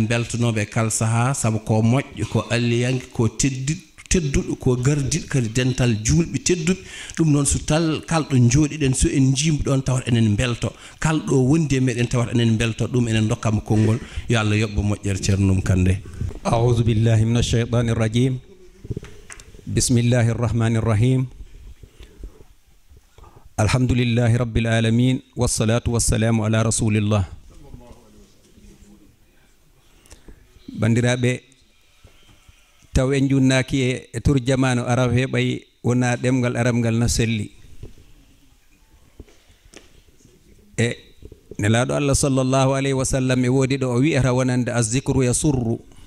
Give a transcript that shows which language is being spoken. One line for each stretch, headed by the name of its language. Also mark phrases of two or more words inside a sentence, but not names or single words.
Fula: beltonoɓe kala saaha saabu ko moƴƴo ko alliyanke ko tedduɗo ko gardiɗo kadi dental julɓe tedduɓe ɗum noon so tal kalɗo jooɗiɗen so en jiimu ɗon tawat enen belto kalɗo wondi e meɗen tawat enen belto ɗum enen dokkama konngol yo Allah yoɓɓo moƴƴere ceerno Numu Kande.
Arabic: أعوذ بالله من الشيطان الرجيم بسم الله الرحمن الرحيم الحمد لله رب العالمين والصلاة والسلام على رسول الله
Fula: bandiraɓe taw en junnaki e turjamano arab heɓay wona ɗemgal arabgal no selli e nelaɗo Allah
Arabic: صلى الله عليه وسلم
Fula: e woodi ɗo o wi'ata wonande
Arabic: الذكر يسر